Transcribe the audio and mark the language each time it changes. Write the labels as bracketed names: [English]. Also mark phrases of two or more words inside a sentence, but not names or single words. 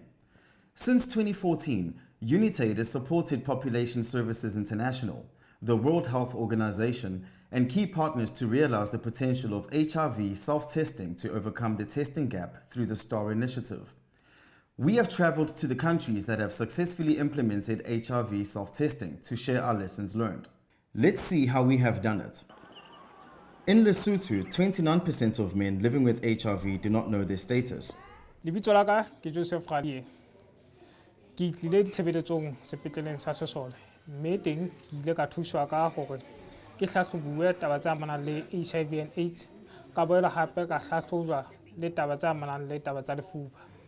[English] Since 2014, UNITAID has supported Population Services International, the World Health Organization, and key partners to realize the potential of HIV self-testing to overcome the testing gap through the STAR initiative. We have traveled to the countries that have successfully implemented HIV self-testing to share our lessons learned. Let's see how we have done it. In Lesotho, 29% of men living with HIV do not know their status. [Southern Sotho] Lebitso la ka ke Joseph Radie. Ke tlile ditshebeletsong sepetleleng sa Sesole. Mme teng ke ile ka thuswa ka hore ke hlahlobuwe taba tse amanang le HIV and AIDS ka boela hape ka hlahlojwa le taba tse amanang le taba tsa lefuba.